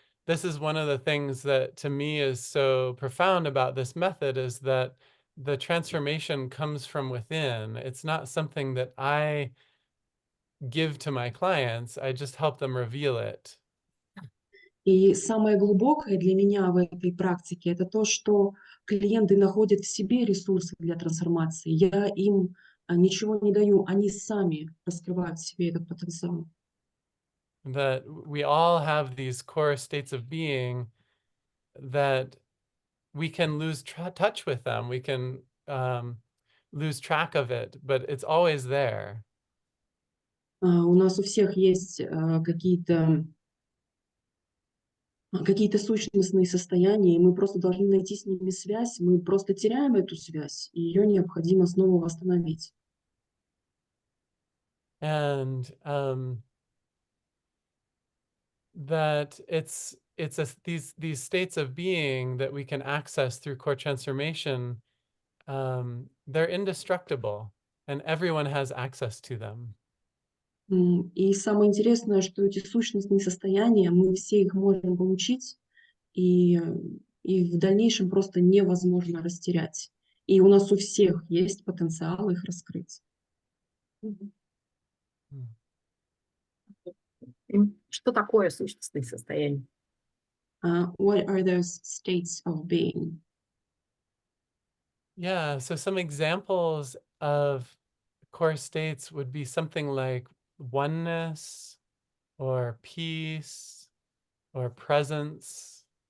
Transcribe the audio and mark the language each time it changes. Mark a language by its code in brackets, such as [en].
[en] This is one of the things that to me is so profound about this method, is that the transformation comes from within. It's not something that I give to my clients. I just help them reveal it. [ru] И самое глубокое для меня в этой практике — это то, что клиенты находят в себе ресурсы для трансформации. Я им ничего не даю, они сами раскрывают в себе этот потенциал. That we all have these core states of being that we can lose touch with them. We can lose track of it, but it's always there. У нас у всех есть какие-то сущностные состояния, и мы просто должны найти с ними связь. Мы просто теряем эту связь, и ее необходимо снова восстановить. And that these states of being that we can access through core transformation, they're indestructible, and everyone has access to them. И самое интересное, что эти сущностные состояния, мы все их можем получить, и в дальнейшем просто невозможно растерять. И у нас у всех есть потенциал их раскрыть. Что такое сущностные состояния? [en] What are those states of being? Yeah, so some examples of core states would be something like oneness, or peace, or presence.